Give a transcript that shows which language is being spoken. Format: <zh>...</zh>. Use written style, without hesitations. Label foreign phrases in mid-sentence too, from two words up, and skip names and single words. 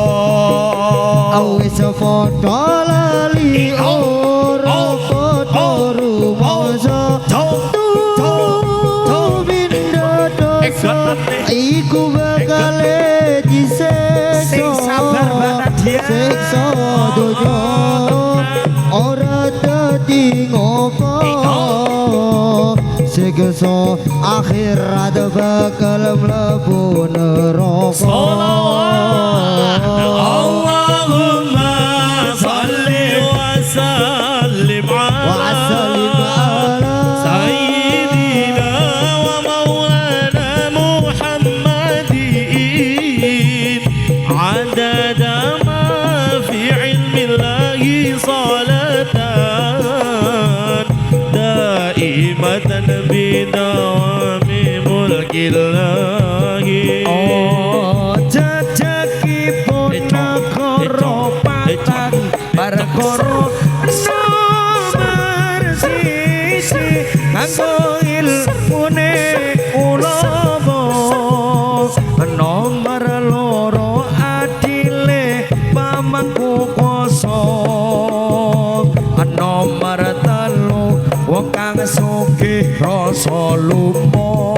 <jv>wis padha lali ora padha rumangsa tuminda dosa iku bakal disiksa siksa donya ora dadi ngopo siksa akhirat bakal mlebu neraka.</jv> <ar>اللهم صل وسلم على سيدنا ومولانا محمد عدد ما في علم الله صلاة دائمة بدوام ملك الله.</ar> <jv>Jejegipun negara patang perkara nomor siji nganggo ilmune ulama nomor loro adile pamangku kuwasa nomor telu wong kang sugih rasa lumo</jv>